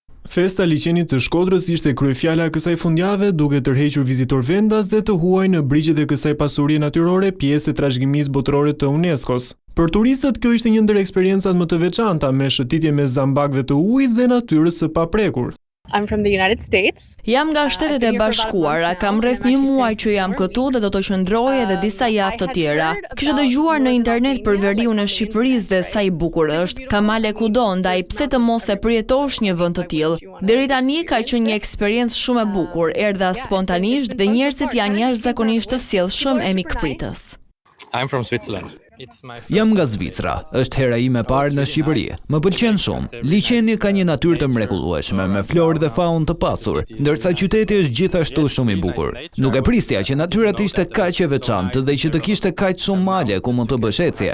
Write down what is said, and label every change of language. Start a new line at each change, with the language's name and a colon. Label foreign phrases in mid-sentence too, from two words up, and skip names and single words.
Albanian: Festa liçenit të Shkodrës ishte kryefjala e kësaj fundjave, duke tërhequr vizitor vendas dhe të huaj në brigjet e kësaj pasurie natyrore, pjesë e trashëgimisë botërore të UNESCO-s. Për turistët kjo ishte një ndër eksperiencat më të veçanta, me shëtitje mes zambakëve të ujit dhe natyrës së paprekur.
English: I'm from the United States.
Albanian: Jam nga Shtetet e Bashkuara, kam rreth 1 muaj që jam këtu dhe do të qëndroj edhe disa javë të tjera. Kisha dëgjuar në internet për veriun e Shqipërisë dhe sa i bukur është. Ka male kudo, ndaj pse të mos e përjetosh një vend të tillë. Deri tani ka qenë një eksperiencë shumë e bukur, erdha spontanisht dhe njerëzit janë jashtëzakonisht të sjellshëm e mikpritës.
English: I'm from Switzerland.
Albanian: Jam nga Zvicra, është hera ime e parë në Shqipëri. Më pëlqen shumë. Liçeni ka një natyrë të mrekullueshme, me florë dhe faunë të pasur, ndërsa qyteti është gjithashtu shumë i bukur. Nuk e prisja që natyra të ishte kaq e veçantë dhe që të kishte kaq shumë male ku mund të bësh ecje.